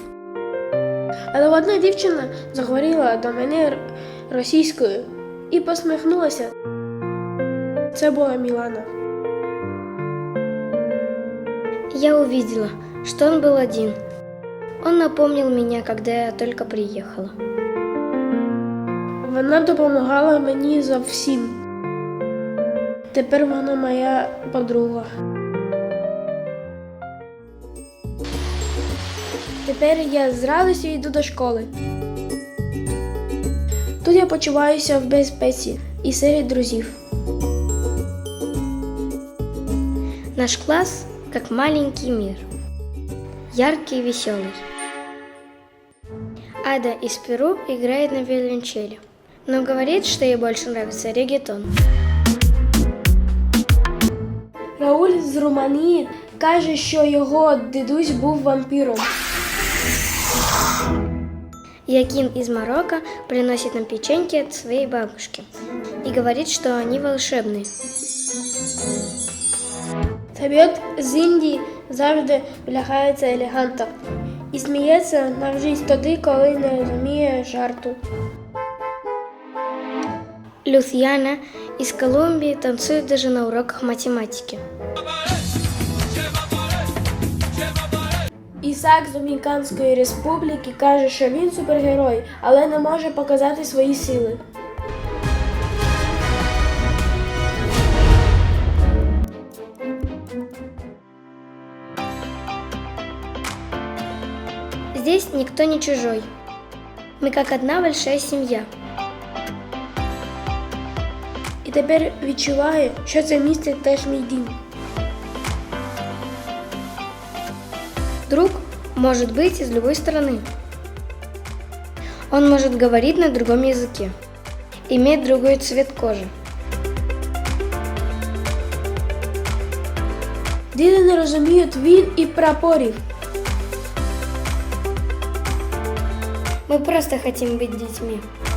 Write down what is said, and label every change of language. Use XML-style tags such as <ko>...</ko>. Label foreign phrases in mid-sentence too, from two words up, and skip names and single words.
<uk>Але одна дівчина заговорила до мене російською і посміхнулася. Це була Мілана.</uk> <ru>Я увидела, что он был один. Он напомнил меня, когда я только приехала.</ru> <uk>Вона допомагала мені за всім. Тепер вона моя подруга. Тепер я з радістю йду до школи. Тут я почуваюся в безпеці і серед друзів.</uk> <ru>Наш класс как маленький мир. Яркий и веселый. Ада из Перу играет на виолончели, но говорит, что ей больше нравится реггетон.</ru> <uk>Рауль з Румунії каже, що його дідусь був вампіром.</uk> <ru>Якин из Марокко приносит нам печеньки от своей бабушки и говорит, что они волшебные.</ru> <uk>Табіот з Індії завжди влягається елегантно і сміється навіть тоді, коли не розуміє жарту.</uk> <ru>Люсьяна из Колумбии танцует даже на уроках математики.</ru> <uk>Ісак з Домініканської республіки каже, що він супергерой, але не може показати свої сили.</uk> <ru>Здесь никто не чужой. Мы как одна большая семья.</ru> <uk>І тепер відчуваю, що це місце теж мій дім.</uk> <ru>Друг может быть из любой страны. Он может говорить на другом языке, иметь другой цвет кожи.</ru> <uk>Діти не розуміють війн і прапорів.</uk> <ru>Мы просто хотим быть детьми.</ru>